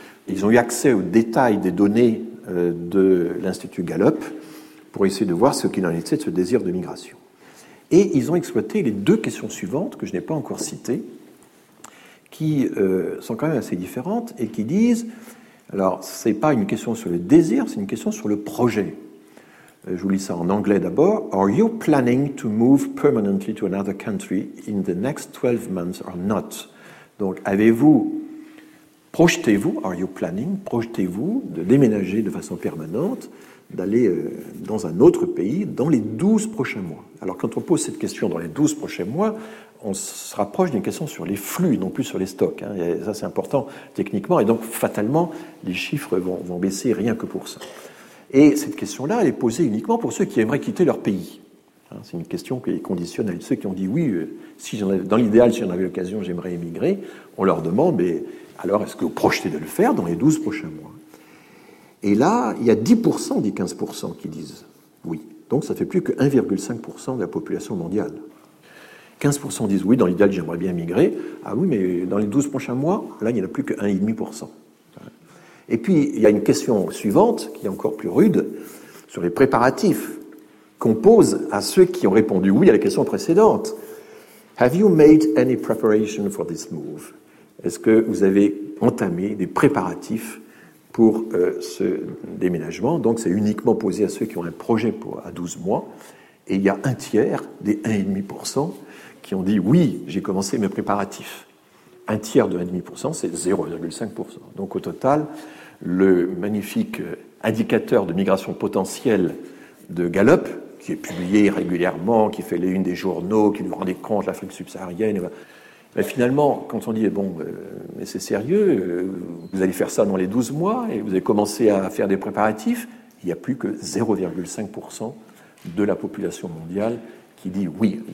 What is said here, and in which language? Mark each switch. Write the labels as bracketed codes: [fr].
[fr] Ils ont eu accès aux détails des données de l'Institut Gallup pour essayer de voir ce qu'il en était de ce désir de migration. Et ils ont exploité les deux questions suivantes, que je n'ai pas encore citées, qui sont quand même assez différentes et qui disent... Alors, ce n'est pas une question sur le désir, c'est une question sur le projet. Je vous lis ça en anglais d'abord. [en] « Are you planning to move permanently to another country in the next 12 months or not ?» [fr] Donc, avez-vous, projetez-vous, [en] are you planning, [fr] projetez-vous de déménager de façon permanente, d'aller dans un autre pays dans les 12 prochains mois. Alors, quand on pose cette question dans les 12 prochains mois, on se rapproche d'une question sur les flux, non plus sur les stocks. Et ça, c'est important techniquement. Et donc, fatalement, les chiffres vont baisser rien que pour ça. Et cette question-là, elle est posée uniquement pour ceux qui aimeraient quitter leur pays. C'est une question qui est conditionnelle. Ceux qui ont dit « oui, si j'en avais, dans l'idéal, si j'en avais l'occasion, j'aimerais émigrer », on leur demande « mais alors, est-ce que vous projetez de le faire dans les 12 prochains mois ?» Et là, il y a 10% des 15% qui disent « oui ». Donc, ça fait plus que 1,5% de la population mondiale. 15% disent « oui, dans l'idéal, j'aimerais bien émigrer ». Ah oui, mais dans les 12 prochains mois, là, il n'y en a plus que 1,5%. Et puis, il y a une question suivante, qui est encore plus rude, sur les préparatifs qu'on pose à ceux qui ont répondu oui à la question précédente. [en] Have you made any preparation for this move? [fr] Est-ce que vous avez entamé des préparatifs pour ce déménagement? Donc, c'est uniquement posé à ceux qui ont un projet à 12 mois. Et il y a un tiers des 1,5% qui ont dit oui, j'ai commencé mes préparatifs. Un tiers de 1,5%, c'est 0,5%. Donc au total, le magnifique indicateur de migration potentielle de Gallup, qui est publié régulièrement, qui fait les unes des journaux, qui nous rend des comptes, l'Afrique subsaharienne, mais finalement, quand on dit, bon, mais c'est sérieux, vous allez faire ça dans les 12 mois, et vous avez commencé à faire des préparatifs, il n'y a plus que 0,5% de la population mondiale qui dit oui.